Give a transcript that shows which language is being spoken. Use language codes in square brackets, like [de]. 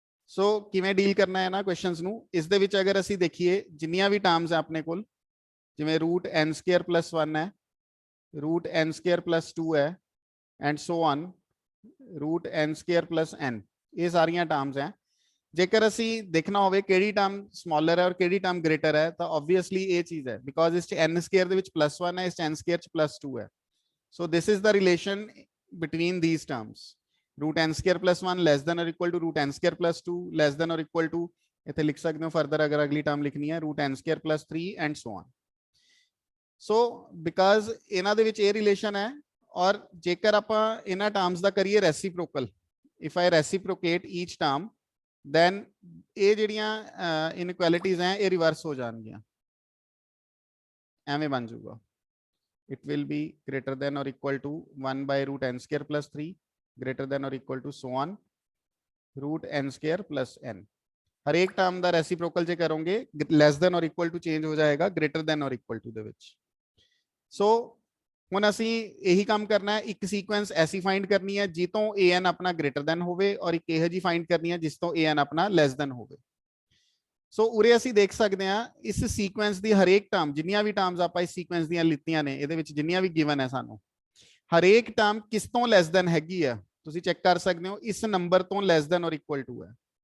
[pa] ਸੋ ਕਿਵੇਂ ਡੀਲ ਕਰਨਾ ਹੈ ਨਾ ਕੁਐਸਚਨਸ ਨੂੰ। ਇਸ ਦੇ ਵਿੱਚ ਅਗਰ ਅਸੀਂ ਦੇਖੀਏ ਜਿੰਨੀਆਂ ਵੀ ਟਰਮਸ ਹੈ ਆਪਣੇ ਕੋਲ, ਜਿਵੇਂ ਰੂਟ n ਸਕੁਅਰ ਪਲੱਸ 1 ਹੈ, ਰੂਟ n ਸਕੁਅਰ ਪਲੱਸ 2 ਹੈ and so on route n square plus n, ਇਹ ਸਾਰੀਆਂ ਟਰਮਸ ਹੈ। ਜੇਕਰ ਅਸੀਂ ਦੇਖਣਾ ਹੋਵੇ ਕਿਹੜੀ ਟਰਮ ਸਮਾਲਰ ਹੈ ਔਰ ਕਿਹੜੀ ਟਰਮ ਗ੍ਰੇਟਰ ਹੈ ਤਾਂ ਆਬਵੀਅਸਲੀ ਇਹ ਚੀਜ਼ ਹੈ, ਬਿਕੋਜ਼ ਇਸ ਚ n ਸਕੁਅਰ ਦੇ ਵਿੱਚ ਪਲੱਸ 1 ਹੈ, ਇਸ ਚ n ਸਕੁਅਰ ਚ ਪਲੱਸ 2 ਹੈ। [en] so this is the relation between these terms, root n square plus 1 less than or equal to root n square plus 2 less than or equal to, [pa] ਇੱਥੇ ਲਿਖ ਸਕਦੇ ਹੋ ਫਰਦਰ ਅਗਰ ਅਗਲੀ ਟਰਮ ਲਿਖਣੀ ਹੈ, [en] root n square plus 3 and so on. [pa] So because ਇਹਨਾਂ ਦੇ ਵਿੱਚ ਇਹ ਰਿਲੇਸ਼ਨ ਹੈ ਔਰ ਜੇਕਰ ਆਪਾਂ ਇਹਨਾਂ ਟਰਮਸ ਦਾ ਕਰੀਏ reciprocal, [en] if I reciprocate each term [pa] then ਇਹ ਜਿਹੜੀਆਂ ਇਨਇਕੁਐਲਿਟੀਜ਼ ਹੈ ਇਹ ਰਿਵਰਸ ਹੋ ਜਾਣਗੀਆਂ, ਐਵੇਂ ਬਣ ਜਾਊਗਾ। [en] it will be greater than or equal to 1 by root n square plus 3 greater than or equal to so on root n square plus n। [hi] हर एक टर्म [pa] ਦਾ ਰੈਸੀਪ੍ਰੋਕਲ ਜੇ ਕਰੋਗੇ less than or equal to change ਹੋ ਜਾਏਗਾ greater than or equal to ਦੇ ਵਿੱਚ। ਸੋ ਹੁਣ ਅਸੀਂ ਇਹੀ ਕੰਮ ਕਰਨਾ ਹੈ, ਇੱਕ ਸੀਕੁਐਂਸ ਐਸੀ ਫਾਈਂਡ ਕਰਨੀ ਹੈ ਜਿਸ ਤੋਂ an ਆਪਣਾ greater than ਹੋਵੇ ਔਰ ਇੱਕ ਇਹੋ ਜੀ ਫਾਈਂਡ ਕਰਨੀ ਹੈ ਜਿਸ ਤੋਂ an ਆਪਣਾ less than ਹੋਵੇ। ਸੋ ਉਰੇ ਅਸੀਂ ਦੇਖ ਸਕਦੇ ਹਾਂ ਇਸ ਸੀਕੁਐਂਸ ਦੀ ਹਰੇਕ ਟਰਮ, ਜਿੰਨੀਆਂ ਵੀ ਟਰਮਸ ਆਪਾਂ ਇਸ ਸੀਕੁਐਂਸ ਦੀਆਂ ਲਿੱਤੀਆਂ ਨੇ ਇਹਦੇ ਵਿੱਚ ਜਿੰਨੀਆਂ ਵੀ ਗਿਵਨ ਹੈ ਸਾਨੂੰ, ਹਰੇਕ ਟਰਮ ਕਿਸ ਤੋਂ ਲੈਸ ਦੈਨ ਹੈਗੀ ਆ, ਤੁਸੀਂ ਚੈੱਕ ਕਰ ਸਕਦੇ ਹੋ ਇਸ ਨੰਬਰ ਤੋਂ ਲੈਸ ਦੈਨ ਔਰ ਇਕੁਅਲ ਟੂ ਹੈ।